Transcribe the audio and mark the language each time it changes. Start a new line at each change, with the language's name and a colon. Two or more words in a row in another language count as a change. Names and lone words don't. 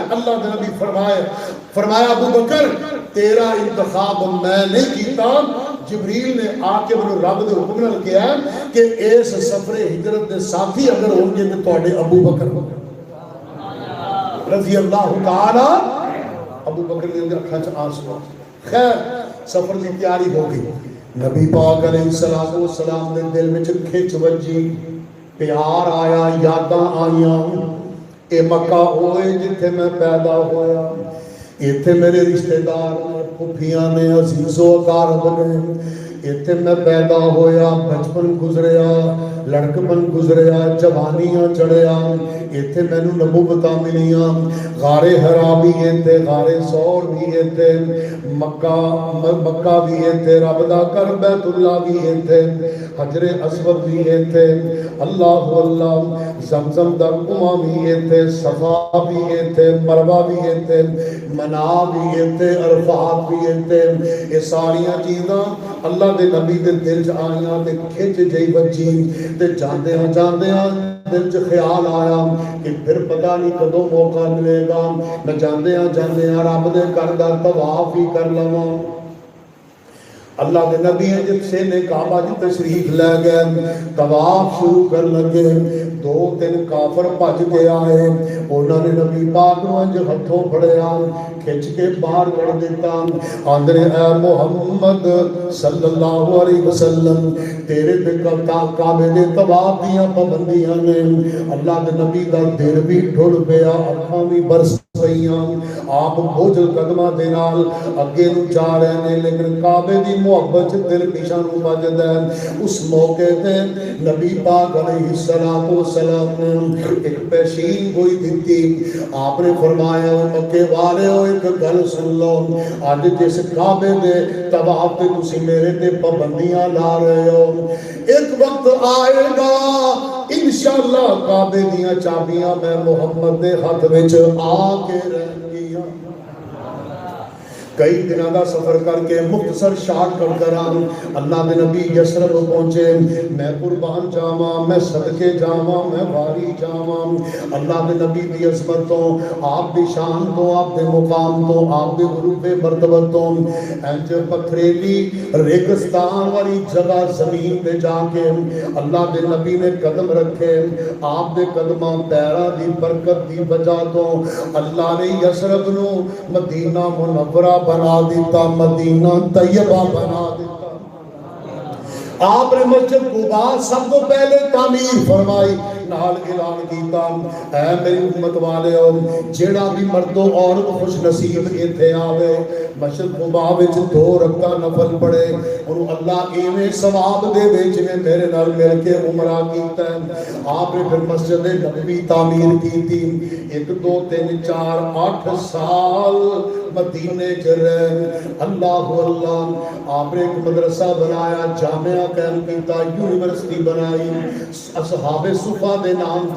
Punjabi: اللہ دے نبی فرمایا ابو بکر تیرا انتخاب میں نہیں کیتا جبریل نے آ کے میرے رب دے حکم نال کیا کہ اس سفر ہجرت دے ساتھی اگر ہون گے تو تواڈے ابو بکر رضی اللہ تعالی ابو بکر دے اکھاں چ آنسو. خیر سفر دی تیاری ہو گئی. نبی پاک علیہ السلام دے دل وچ کھچ وجی, پیار آیا, یاداں آئیاں. اے مکہ ہوئے جتھے میں پیدا ہویا, ایتھے میرے رشتہ دار نے, پھپھیاں نے, عزیز و اقارب نے, ایتھے میں پیدا ہویا, بچپن گزریا, لڑکپن گزریا, جوانیاں چڑھیا, ایتھے مینوں نبوتاں ملیاں. غار حرا بھی ایتھے, غار ثور بھی ایتھے, مکہ بھی ایتھے, رب دا گھر بیت اللہ بھی ایتھے, حجر اسود بھی ایتھے, اللہ اللہ, زمزم دا کنواں بھی ایتھے, صفا بھی ایتھے, مروہ بھی ایتھے, منا بھی ایتھے, عرفات بھی ایتھے. یہ ساریاں چیزاں اللہ دے نبی دے دل چ آئیاں تے کھچ جئی بجی تے جاندیاں جاندیاں دل چ خیال آیا کہ پھر پتہ نہیں کدوں موقع ملے گا, میں جاندیاں جاندیاں رب دے گھر دا طواف ہی کر لواں. اللہ دے نبی جب سے نے کعبہ جی تشریف لے گئے, طواف شروع کر لگے. 2-3 کافر بھج کے آئے, انہوں نے نبی پاک نوں انج ہتھوں پھڑیا, کھچ کے باہر کر دیتا. آندے اے محمد صلی اللہ علیہ وسلم, تیرے تے کعبے دے طواف دیاں پابندیاں نے. اللہ دے نبی دا دل بھی ٹھڑ پیا, اکھاں بھی برس پئیاں. آپ بوجھل قدماں دے نال اگے نوں جا رہے نے, لیکن کعبے دی محبت دل پیچھے نوں بجدا ہے. اس موقع تے نبی پاک علیہ السلام نے ایک پیشین گوئی دتی. آپ نے فرمایا مکے والےو ایک گل سن لو, اج جس کعبے دے طواف تے تسی میرے تے پابندیاں لا رہے ہو, ایک وقت آئے گا انشاءاللہ کعبے دیاں چابیاں میں محمد دے ہاتھ وچ آ کے رہن گیاں.
Urdu: کئی دنوں کا سفر کر کے
Punjabi: مختصر شارٹ کٹ کراں, اللہ دے نبی یثرب پہنچے. میں قربان جاواں, میں صدقے جاواں, میں واری جاواں. اللہ دے نبی دی عظمت تو, آپ دی شان تو, آپ دے مقام تو, آپ دے غروب مرتبت تو, انج پتھریلی ریگستان والی جگہ زمین پہ جا کے اللہ دے نبی نے قدم رکھے. آپ دے قدماں پیراں دی برکت دی وجہ تو اللہ نے یثرب نو مدینہ منورہ بنا دیتا, مدینہ طیبہ بنا دیتا. آپ نے مسجد قباء
Urdu: سب کو پہلے تعمیر فرمائی,
Punjabi: نال اعلان کیتا اے میری امت والےو, جیڑا بھی مرد و عورت خوش نصیب ایتھے آوے, مسجد قباء وچ 2 رکعتاں نفل پڑھے, انہوں اللہ ایویں ثواب دے دے جویں میرے نال مل کے عمرہ کیتا ہے. آپ نے پھر مسجد نبوی تعمیر کیتی. 1 2 3 4 8 سال مدینے چ رہے. اللہ اللہ, آپ نے ایک مدرسہ بنایا, جامعہ قائم کیتا, یونیورسٹی بنائی اصحاب صفا دے نام پہ.